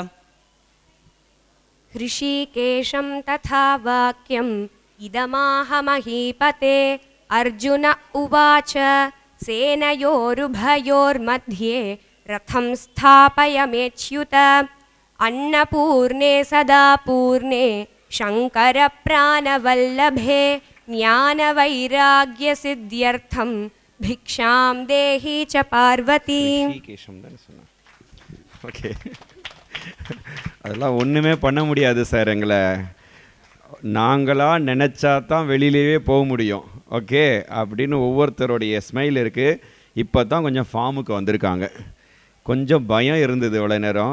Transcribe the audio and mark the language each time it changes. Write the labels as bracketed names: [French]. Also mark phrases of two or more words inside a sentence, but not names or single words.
[Sanskrit] हृषीकेशं तथा वाक्यम् इदमाह महीपते अर्जुन उवाच सेनयोरुभयोर्मध्ये रथं स्थापयमेच्युत अन्नपूर्णे सदा पूर्णे शङ्करप्राणवल्लभे ज्ञानवैराग्यसिद्ध्यर्थं भिक्षां देहि च पार्वती [Tamil] ஓகே அதெல்லாம் ஒன்றுமே பண்ண முடியாது சார். எங்களை நாங்களாக நினச்சா தான் வெளியிலேயே போக முடியும். ஓகே அப்படின்னு ஒவ்வொருத்தருடைய ஸ்மைல் இருக்குது. இப்போ தான் கொஞ்சம் ஃபார்முக்கு வந்திருக்காங்க. கொஞ்சம் பயம் இருந்தது இவ்வளோ நேரம்.